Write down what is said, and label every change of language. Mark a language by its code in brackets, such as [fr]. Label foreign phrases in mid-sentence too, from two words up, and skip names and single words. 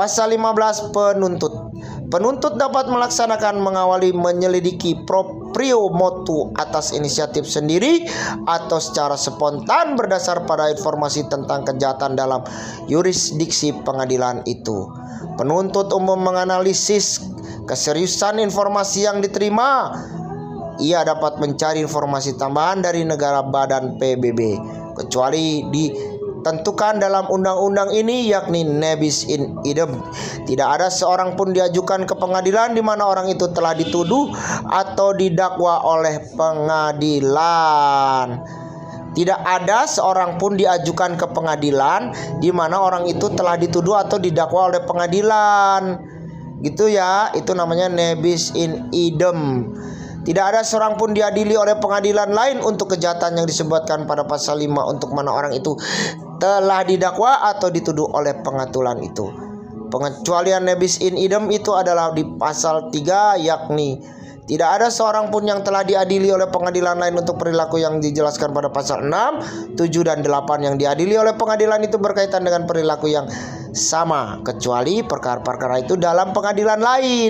[id] Pasal 15, penuntut dapat melaksanakan, mengawali, menyelidiki [la] proprio motu [id] atas inisiatif sendiri atau secara spontan berdasar pada informasi tentang kejahatan dalam yurisdiksi pengadilan itu. Penuntut umum menganalisis keseriusan informasi yang diterima. Ia dapat mencari informasi tambahan dari negara badan PBB kecuali tentukan dalam undang-undang ini, yakni [la] nebis in idem. [id] Tidak ada seorang pun diajukan ke pengadilan di mana orang itu telah dituduh atau didakwa oleh pengadilan. Tidak ada seorang pun diajukan ke pengadilan di mana orang itu telah dituduh atau didakwa oleh pengadilan. Gitu ya, itu namanya [la] nebis in idem. [id] Tidak ada seorang pun diadili oleh pengadilan lain untuk kejahatan yang disebutkan pada pasal 5 untuk mana orang itu telah didakwa atau dituduh oleh pengaturan itu. Pengecualian [la] nebis in idem [id] itu adalah di pasal 3, yakni tidak ada seorang pun yang telah diadili oleh pengadilan lain untuk perilaku yang dijelaskan pada pasal 6, 7, dan 8 yang diadili oleh pengadilan itu berkaitan dengan perilaku yang sama, kecuali perkara-perkara itu dalam pengadilan lain.